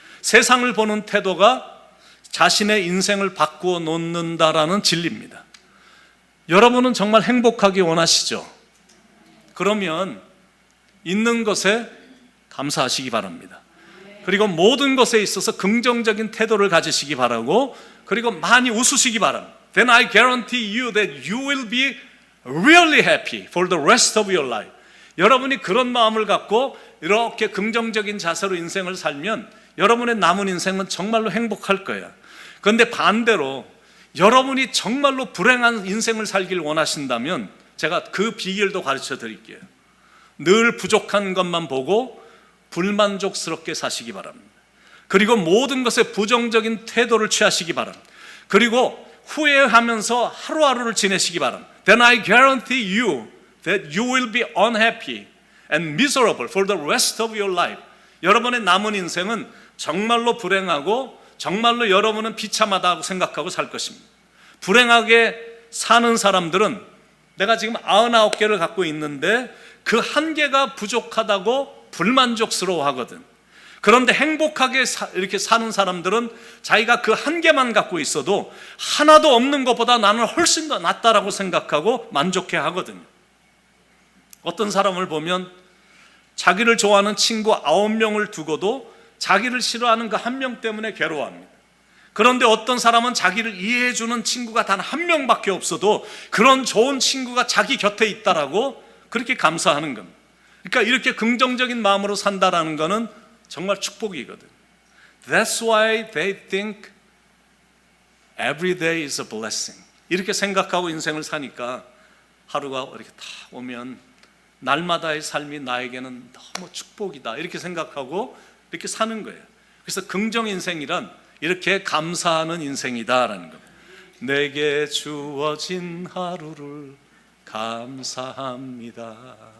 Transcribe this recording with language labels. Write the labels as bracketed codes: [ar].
[ko] 세상을 보는 태도가 자신의 인생을 바꾸어 놓는다라는 진리입니다. 여러분은 정말 행복하기 원하시죠? 그러면 있는 것에 감사하시기 바랍니다. 그리고 모든 것에 있어서 긍정적인 태도를 가지시기 바라고 그리고 많이 웃으시기 바랍니다. [en] Then I guarantee you that you will be really happy for the rest of your life. [ko] 여러분이 그런 마음을 갖고 이렇게 긍정적인 자세로 인생을 살면 여러분의 남은 인생은 정말로 행복할 거예요. 그런데 반대로 여러분이 정말로 불행한 인생을 살길 원하신다면 제가 그 비결도 가르쳐 드릴게요. 늘 부족한 것만 보고 불만족스럽게 사시기 바랍니다. 그리고 모든 것에 부정적인 태도를 취하시기 바랍니다. 그리고 후회하면서 하루하루를 지내시기 바랍니다. [en] Then I guarantee you that you will be unhappy and miserable for the rest of your life. [ko] 여러분의 남은 인생은 정말로 불행하고 정말로 여러분은 비참하다고 생각하고 살 것입니다. 불행하게 사는 사람들은 내가 지금 99개를 갖고 있는데 그 한 개가 부족하다고 불만족스러워 하거든. 그런데 행복하게 이렇게 사는 사람들은 자기가 그 한 개만 갖고 있어도 하나도 없는 것보다 나는 훨씬 더 낫다라고 생각하고 만족해 하거든요. 어떤 사람을 보면 자기를 좋아하는 친구 9명을 두고도 자기를 싫어하는 그 한 명 때문에 괴로워합니다. 그런데 어떤 사람은 자기를 이해해주는 친구가 단 한 명밖에 없어도 그런 좋은 친구가 자기 곁에 있다라고 그렇게 감사하는 겁니다. 그러니까 이렇게 긍정적인 마음으로 산다라는 것은 정말 축복이거든. [en] That's why they think every day is a blessing. [ko] 이렇게 생각하고 인생을 사니까 하루가 이렇게 다 오면 날마다의 삶이 나에게는 너무 축복이다 이렇게 생각하고 이렇게 사는 거예요. 그래서 긍정 인생이란 이렇게 감사하는 인생이다라는 겁니다. 내게 주어진 하루를 감사합니다.